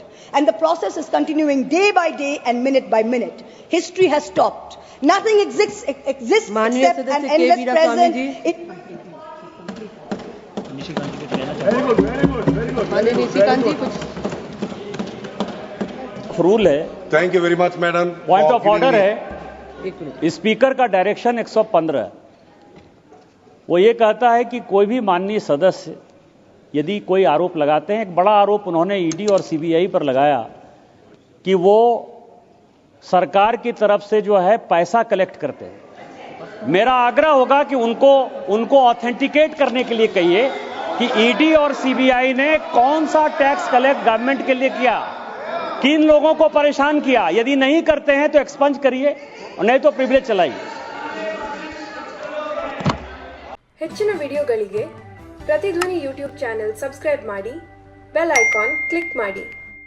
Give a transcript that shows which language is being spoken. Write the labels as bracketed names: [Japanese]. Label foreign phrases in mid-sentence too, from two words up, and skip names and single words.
[English] And the process is continuing day by day and minute by minute. History has stopped. Nothing exists except an endless present. [Hindi] रूल है. [English] thank you very much madam. point of order है. [Hindi] स्पीकर का डायरेक्शन 115 वो ये कहता है कि कोई भी माननीय सदस्य यदि कोई आरोप लगाते हैं, एक बड़ा आरोप उन्होंने ईडी और सीबीआई पर लगाया कि वो सरकार की तरफ से जो है पैसा कलेक्ट करते हैं. मेरा आग्रह होगा कि उनको ऑथेंटिकेट करने के लिए कहिए कि ईडी और सीबीआई ने कौन सा [English] tax collect government [Hindi] के लिए किया, किन लोगों को परेशान किया. यदि नहीं करते हैं तो एक्सपंज करिए और नहीं तो प्रिविलेज चलाइए. [Kannada] ಹೆಚ್ಚಿನ ವಿಡಿಯೋಗಳಿಗೆ ಪ್ರತಿಧ್ವನಿ ಯೂಟ್ಯೂಬ್ [English] channel subscribe [Kannada] ಮಾಡಿ, [English] bell icon click [Kannada] ಮಾಡಿ.